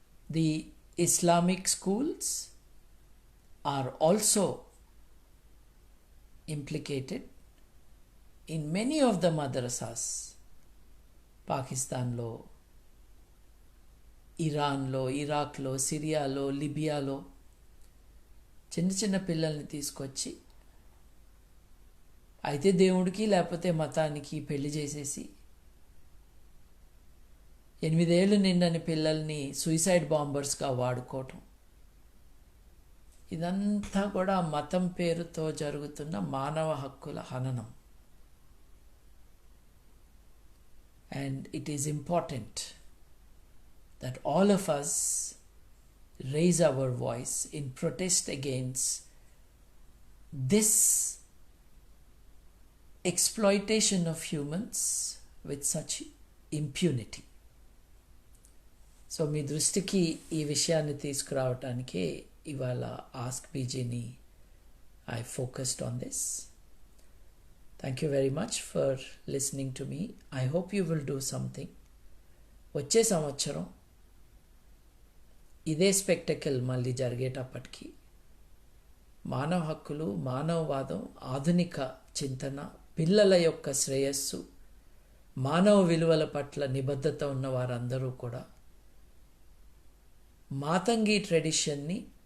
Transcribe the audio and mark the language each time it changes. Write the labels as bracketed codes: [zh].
[en] The Islamic schools are also implicated in many of the madrasas. Pakistan lo, [te] ఇరాన్లో, ఇరాక్లో, సిరియాలో, లిబియాలో చిన్న చిన్న పిల్లల్ని తీసుకొచ్చి అయితే దేవుడికి లేకపోతే మతానికి పెళ్లి చేసేసి 8 ఏళ్ళు నిండని పిల్లల్ని సూసైడ్ బాంబర్స్గా వాడుకోవటం, ఇదంతా కూడా మతం పేరుతో జరుగుతున్న మానవ హక్కుల హననం. [en] And it is important that all of us raise our voice in protest against this exploitation of humans with such impunity. [te] So మీ దృష్టికి ఈ విషయాన్ని తీసుకురావటానికే ఇవాళ ask బీజీని [en] I focused on this. Thank you very much for listening to me. I hope you will do something. [te] వచ్చే సంవత్సరం ఇదే spectacle మళ్ళీ జరిగేటప్పటికీ మానవ హక్కులు, మానవవాదం, ఆధునిక చింతన, పిల్లల యొక్క శ్రేయస్సు, మానవ విలువల పట్ల నిబద్ధత ఉన్న వారందరూ కూడా మాతంగి ట్రెడిషన్ని